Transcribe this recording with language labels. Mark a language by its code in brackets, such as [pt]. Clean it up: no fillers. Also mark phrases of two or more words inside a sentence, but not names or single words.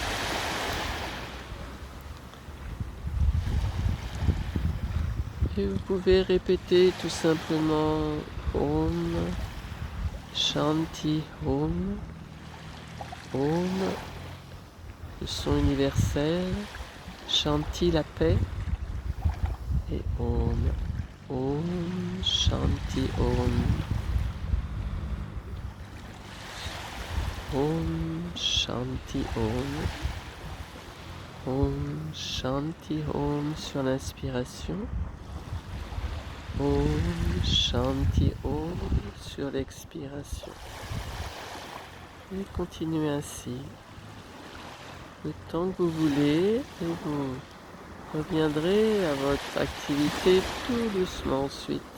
[fr] Et vous pouvez répéter tout simplement [sa] ॐ शान्ति ॐ. [fr] Om, le son universel. Shanti, la paix. Et Om. [sa] ॐ शान्ति ॐ. ॐ शान्ति ॐ. ॐ शान्ति ॐ [fr] sur l'inspiration. [sa] ॐ शान्ति ॐ [fr] sur l'expiration. Et continuez ainsi le temps que vous voulez et vous reviendrez à votre activité tout doucement ensuite.